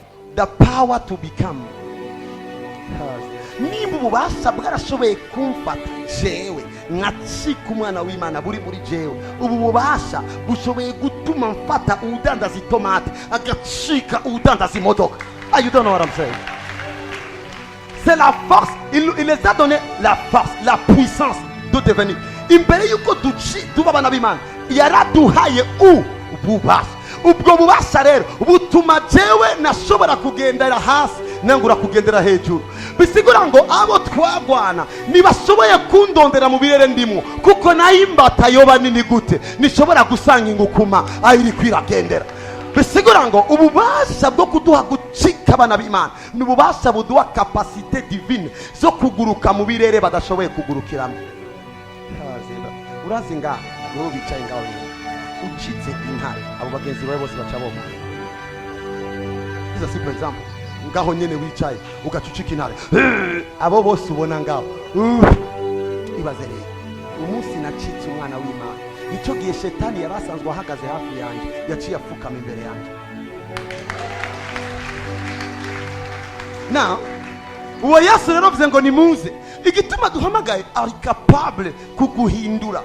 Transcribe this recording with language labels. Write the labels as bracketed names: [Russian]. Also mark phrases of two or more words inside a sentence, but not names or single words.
[English] the power to become. [Rundi] Nimba ububasha bwarashoboye kumfata jewe nkacika umwana w'Imana buri muri jewe, ubu bubasha bushoboye gutuma mfata udandaza itomate agacika udandaza imodoka. [English] You don't know what I'm saying? [French] C'est la force. Il les a donné la force, la puissance de devenir. [Rundi] Imbere yuko tuba abana b'Imana yaraduhaye ububasha. Ubwo bubasha rero butuma jewe nashobora kugendera hasi nangura kugendera hejuru. Bisigura ngo abo twagwana nibashoboye kundondera mu birere ndimo, kuko nayimbata yoba nini gute nishobora gusanga ingukuma ayiri kwiragendera. Bisigura ngo ububasha bwo kuduha gucika abana b'Imana ni ububasha buduha [French] capacité divine [Rundi] zo kuguruka mu birere badashoboye kugurukiramo. Urazi nga wowe bicaye ngaho ucitse intare, abo bagenzi bawe bose baca bomo. [English] This is simple example. [Rundi] Ngaho nyene wicaye ugacucika intare, abo bose ubona ngaho ibaze rero umunsi nacitse umwana w'Imana, nicyo gihe shetani yarasanzwe ahagaze hafi yanjye yaciye afukama imbere yanjye. Now uwo Yesu rero avuze ngo nimuze, igituma duhamagaye ari capable kuguhindura.